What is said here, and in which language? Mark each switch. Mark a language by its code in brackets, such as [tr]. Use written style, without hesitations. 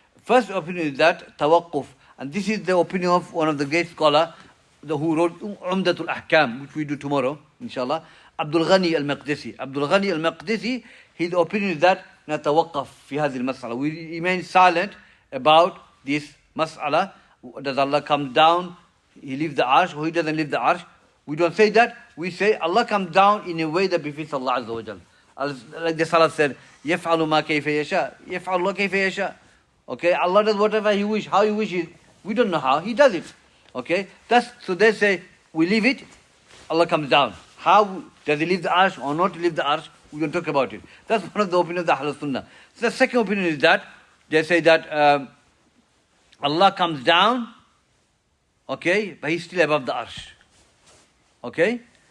[en] First opinion is that tawaqquf, and this is the opinion of one of the great scholars who wrote Umdatul Ahkam, which we do tomorrow, inshallah, Abdul Ghani al-Maqdisi. Abdul Ghani al-Maqdisi, his opinion is that [ar] natawaqqaf fi hadhihi al-mas'ala. [en] We remain silent about this mas'ala. Does Allah come down, He leaves the arsh, or He doesn't leave the arsh? We don't say that. We say Allah comes down in a way that befits Allah Azza wa Jal. Like the Salaf said, [ar] يَفْعَلُ مَا كَيْفَ يَشَاءُ يَفْعَلُ اللَّهُ كَيْفَ يَشَاءُ. [en] Okay, Allah does whatever He wishes, how He wishes. We don't know how, He does it. Okay, so they say, we leave it, Allah comes down. How, does He leave the arsh or not leave the arsh? We don't talk about it. That's one of the opinions of the Ahlul Sunnah. So the second opinion is that, they say that Allah comes down, okay, but He's still above the arsh. Okay?